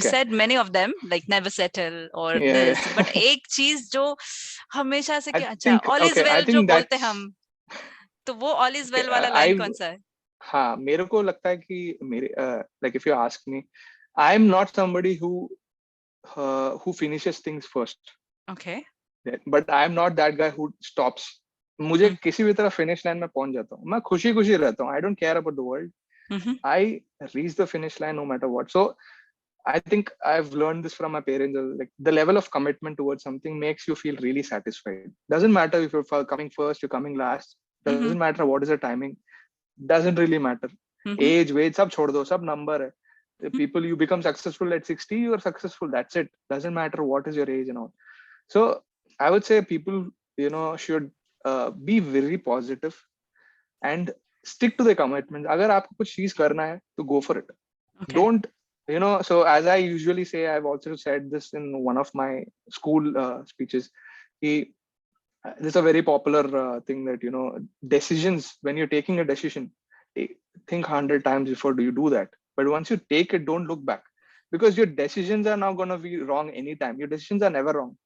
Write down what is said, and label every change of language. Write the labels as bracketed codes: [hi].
[en] said many of them, like never settle or this, but [hi] एक चीज जो हमेशा से कि अच्छा [en] all is well [hi] जो बोलते हम, तो वो [en] all is well [hi] वाला [en] line [hi] कौन सा है? हाँ, मेरे को लगता है कि मेरे [en] like if you ask me, I'm not somebody who finishes things first. Okay. But I'm not that guy who stops. [hi] मुझे किसी भी तरह finish line में पहुंच जाता हूँ, मैं खुशी खुशी रहता हूँ. [en] I don't care about the world. I reach the finish line no matter what. So I think I've learned this from my parents. Like the level of commitment towards something makes you feel really satisfied. Doesn't matter if you're coming first, you're coming last. Doesn't matter what is the timing. Doesn't really matter. Age, weight, [hi] सब छोड़ दो, सब number है. [en] The people, you become successful at 60, you are successful. That's it. Doesn't matter what is your age and all. So I would say people, should be very positive and stick to the commitments. [hi] अगर आपको कुछ चीज करना है, तो [en] go for it. Okay. Don't, so as I usually say, I've also said this in one of my school speeches. This is a very popular thing that, decisions, when you're taking a decision, think 100 times before you do that. But once you take it, don't look back, because your decisions are not going to be wrong anytime. Your decisions are never wrong.